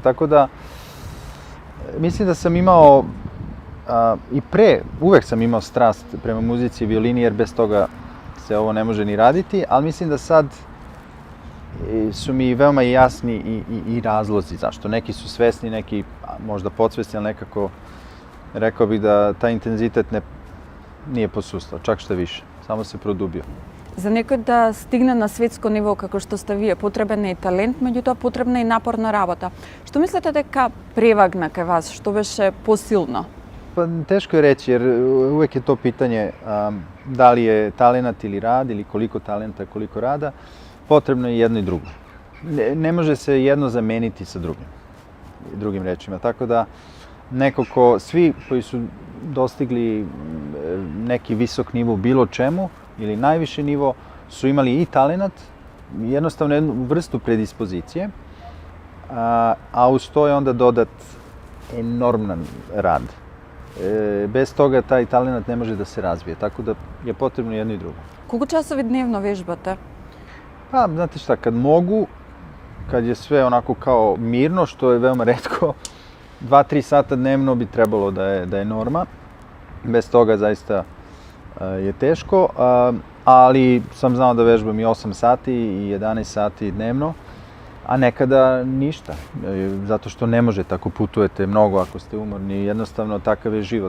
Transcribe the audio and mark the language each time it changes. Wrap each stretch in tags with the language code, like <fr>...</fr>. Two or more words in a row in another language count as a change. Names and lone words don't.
<sr>Tako da mislim da sam imao i uvek sam imao strast prema muzici i violini, jer bez toga se ovo ne može ni raditi, ali mislim da sad su mi veoma jasni i razlozi zašto. Neki su svesni, neki možda podsvesni, ali nekako rekao bih da taj intenzitet nije posustao, čak što više, samo se produbio.</sr> <mk>За некој да стигне на светско ниво како што сте вие, потребен е и талент, меѓутоа потребна е и напорна работа. Што мислите дека превагна кај вас, што беше посилно?</mk> <sr>Pa teško je reći, jer uvek je to pitanje da li je talenat ili rad, ili koliko talenta, koliko rada. Potrebno je jedno i drugo. Ne može se jedno zameniti sa drugim rečima. Tako da svi koji su dostigli neki visok nivo u bilo čemu ili najviši nivo su imali i talenat, jednostavno jednu vrstu predispozicije, a uz to je onda dodat enorman rad. Bez toga taj talenat ne može da se razvije, tako da je potrebno jedno i drugo.</sr> <mk>Колку часови дневно вежбате?</mk> <sr>Pa, znate šta, kad mogu, kad je sve onako kao mirno, što je veoma retko, 2-3 sata dnevno bi trebalo da je norma. Bez toga zaista je teško, ali sam znao da vežbam i 8 sati i 11 sati dnevno, a nekada ništa, zato što ne možete ako putujete mnogo, ako ste umorni, jednostavno takav je život.</sr>